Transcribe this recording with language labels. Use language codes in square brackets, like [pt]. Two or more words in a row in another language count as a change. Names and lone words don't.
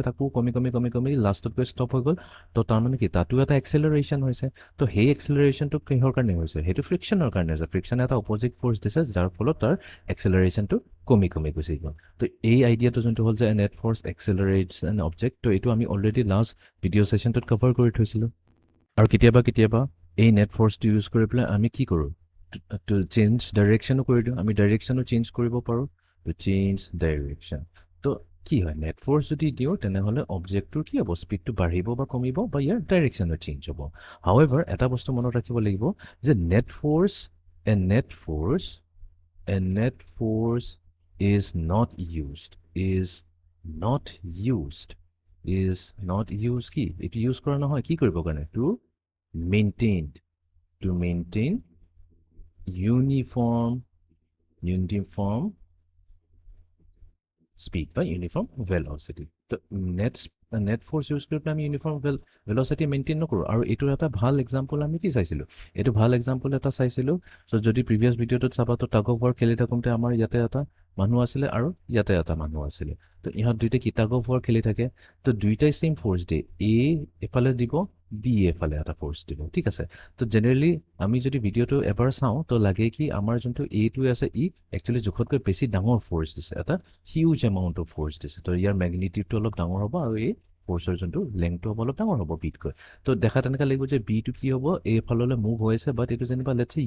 [as] আকৌ কমি লাষ্টত গৈ ষ্টপ হৈ গ'ল তো তাৰমানে কি তাতো এটা এক্সেলাৰেশ্যন হৈছে তো সেই এক্সেলাৰেশ্যনটো কিহৰ কাৰণে হৈছে সেইটো ফ্ৰিকশ্যনৰ কাৰণে হৈছে ফ্ৰিকশ্যনে এটা অপ'জিট ফ'ৰ্চ দিছে যাৰ ফলত তাৰ এক্সেলাৰেশ্যনটো কমি গুচি গ'ল তো এই আইডিয়াটো যোনটো হ'ল যে [en] net force accelerates an object [as] তো এইটো আমি অলৰেডি লাষ্ট ভিডিঅ' ছেশ্যনটোত কভাৰ কৰি থৈছিলোঁ আৰু কেতিয়াবা এই নেট ফ'ৰ্চটো ইউজ কৰি পেলাই আমি কি কৰোঁ [en] to change direction [as] কৰি দিওঁ আমি ডাইৰেকশ্যনো চেঞ্জ কৰিব পাৰোঁ to change direction তো কি হয় [en] net force [as] যদি দিওঁ তেনেহ'লে অবজেক্টটোৰ কি হ'ব স্পীডটো বাঢ়িব বা কমিব বা ইয়াৰ ডাইৰেকশ্যনো চেঞ্জ হ'ব হাউএভাৰ এটা বস্তু মনত ৰাখিব লাগিব যে [en] net force is not used [as] কি এইটো ইউজ কৰা নহয় কি কৰিব কাৰণে [en] to maintain uniform speed by uniform velocity [as] তো [en] net force [as] ইউজ কৰি পেলাই আমি [en] uniform velocity [as] মেইনটেইন নকৰোঁ আৰু এইটোৰ এটা ভাল এক্সাম্পল আমি কি চাইছিলোঁ এইটো ভাল এক্সাম্পল এটা চাইছিলোঁ চ' যদি প্ৰিভিয়াছ ভিডিঅ'টোত চাবা তো [en] tug of war [as] খেলি থাকোঁতে আমাৰ ইয়াতে এটা মানুহ আছিলে আৰু ইয়াতে এটা মানুহ আছিলে তো ইহঁত দুইটাই কি [en] tug of war [as] খেলি থাকে তো দুইটাই [en] same force [as] দিয়ে এ এফালে দিব বি এফালে এটা ফ'ৰ্চ দিব ঠিক আছে তো জেনেৰেলি আমি যদি ভিডিঅ'টো এবাৰ চাওঁ তো লাগে কি আমাৰ যোনটো এটো আছে ই একচুৱেলি জোখতকৈ বেছি ডাঙৰ ফ'ৰ্চ দিছে এটা [en] huge amount of force [as] দিছে তো ইয়াৰ মেগনিটিউডটো অলপ ডাঙৰ হ'ব আৰু এই ফ'ৰ্চৰ যোনটো লেংথটো হ'ব অলপ ডাঙৰ হ'ব বিতকৈ তো দেখা তেনেকুৱা লাগিব যে বিটো কি হ'ব এইফাললৈ মুভ হৈ আছে বাট এইটো যেনিবা [en] let's say